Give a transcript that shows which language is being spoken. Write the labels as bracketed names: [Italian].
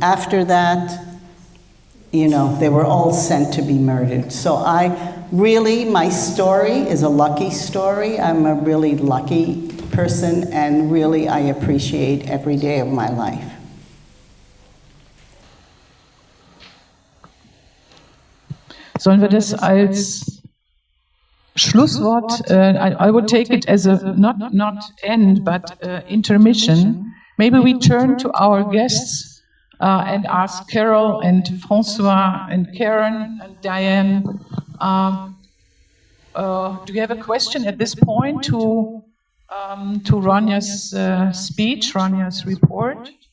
[English] After that, you know, they were all sent to be murdered. So my story is a lucky story. I'm a really lucky person, and really I appreciate every day of my life. [German] Sollen wir das als Schlusswort? [English] I would take it as a not end, but intermission. Maybe we turn to our guests and ask Carol and Francois and Karen and Diane. Do you have a question at this point to Ronia's speech, Ronia's report?